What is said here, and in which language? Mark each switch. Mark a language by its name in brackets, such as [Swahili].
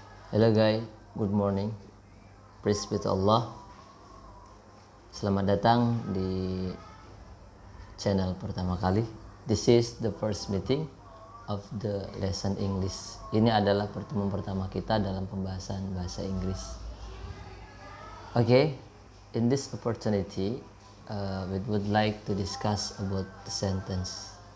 [English] Hello guys, good morning. Praise be to Allah. [Indonesian] Selamat datang di channel pertama kali. [English] This is the first meeting of the lesson English. [Indonesian] Ini adalah pertemuan pertama kita dalam pembahasan bahasa Inggris. [English] Okay, in this opportunity, we would like to discuss about the sentence.